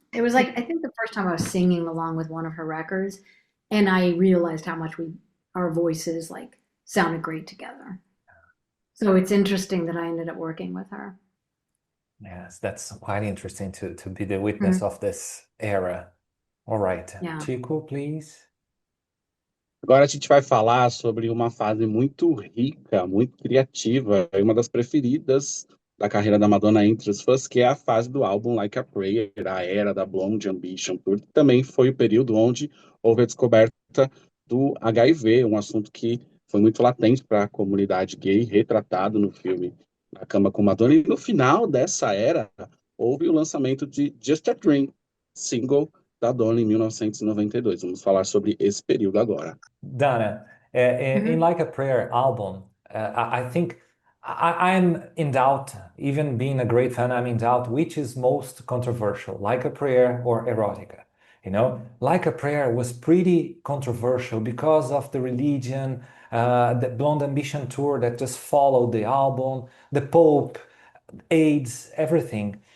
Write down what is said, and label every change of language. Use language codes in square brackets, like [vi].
[en] It was like, I think the first time I was singing along with one of her records, and I realized how much our voices like sounded great together. So it's interesting that I ended up working with her. Yes, that's quite interesting to be the witness Mm, of this era. All right. yeah. Chico, please. [pt] Agora a gente vai falar sobre uma fase muito rica, muito criativa, e uma das preferidas da carreira da Madonna entre os fãs, que é a fase do álbum Like a Prayer, a era da Blonde Ambition Tour, que também foi o período onde houve a descoberta do HIV, um assunto que foi muito latente para a comunidade gay, retratado no filme Na Cama com Madonna. E no final dessa era, houve o lançamento de Just a Dream, single da Donna em 1992. Vamos falar sobre esse período agora. [en] Donna, in Mhm. Like a Prayer album, I think I'm in doubt, even being a great fan, I'm in doubt which is most controversial, Like a Prayer or Erotica. Like a Prayer was pretty controversial because of the religion, the Blonde Ambition tour that just followed the album, the Pope, AIDS, everything.